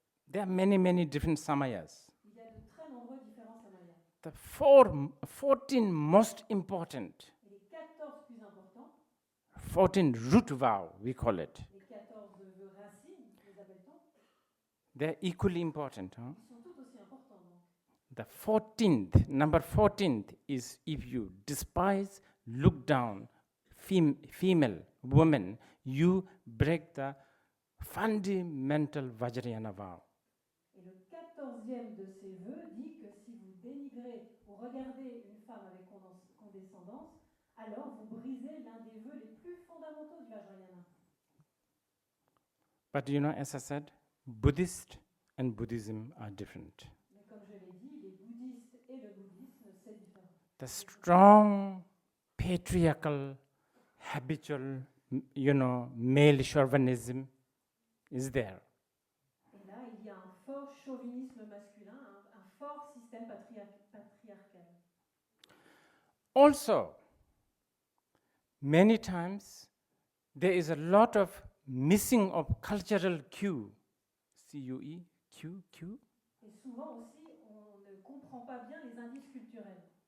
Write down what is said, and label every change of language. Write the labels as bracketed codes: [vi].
[en] there are many different samayas. [fr] il y a de très nombreux différents samayas. [en] The 14 most important, [fr] Et les 14 plus importants, [en] 14 root vow, we call it. [fr] les 14 vœux racines, les appelle-t-on, [en] They're equally important. Huh? [fr] ils sont tout aussi importants. Donc. [en] The 14th, number 14th is if you despise, look down, female, woman, you break the fundamental Vajrayana vow. [fr] Et le 14e de ces vœux dit que si vous dénigrez ou regardez une femme avec condescendance, alors vous brisez l'un des vœux les plus fondamentaux du Vajrayana. [en] But you know, as I said, Buddhist and Buddhism are different. [fr] Mais comme je l'ai dit, les bouddhistes et le bouddhisme, c'est différent. [en] The strong, patriarchal, habitual, male chauvinism is there. [fr] Et là, il y a un fort chauvinisme masculin, un fort système patriarcal. [en] Also, many times there is a lot of missing of cultural cue, C-U-E, Q. [fr] Et souvent aussi, on ne comprend pas bien les indices culturels.